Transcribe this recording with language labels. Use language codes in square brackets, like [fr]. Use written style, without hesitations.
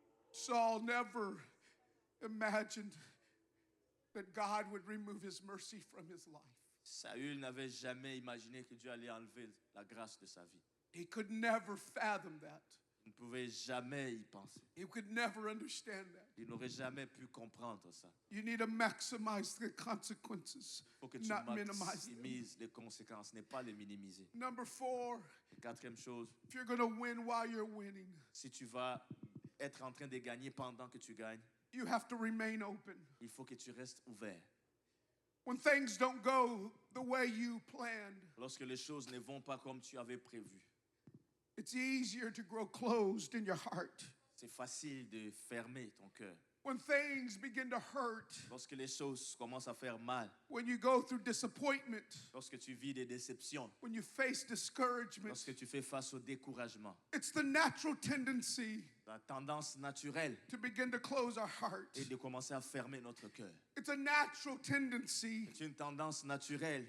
[en] Saul never imagined that God would remove his mercy from his life. [fr] Saül n'avait jamais imaginé que Dieu allait enlever la grâce de sa vie. [en] He could never fathom that. [fr] Il ne pouvait jamais y penser. [en] He could never understand that. [fr] Il n'aurait jamais pu comprendre ça. [en] You need to maximize the consequences, [fr] Il faut que tu [en] not minimize them. [fr] maximises les conséquences, n'est pas les minimiser. [en] Number 4, [fr] Quatrième chose, [en] if you're going to win while you're winning, [fr] si tu vas être en train de gagner pendant que tu gagnes, [en] you have to remain open. [fr] il faut que tu restes ouvert. [en] When things don't go the way you planned, [fr] Lorsque les choses ne vont pas comme tu avais prévu, [en] it's easier to grow closed in your heart. [fr] c'est facile de fermer ton cœur. [en] When things begin to hurt, [fr] Lorsque les choses commencent à faire mal, [en] when you go through disappointment, [fr] lorsque tu vis des déceptions, [en] when you face discouragement, [fr] lorsque tu fais face au découragement, [en] it's the natural tendency [fr] la tendance naturelle [en] to begin to close our heart. [fr] est de commencer à fermer notre cœur. [en] It's a natural tendency [fr] C'est une tendance naturelle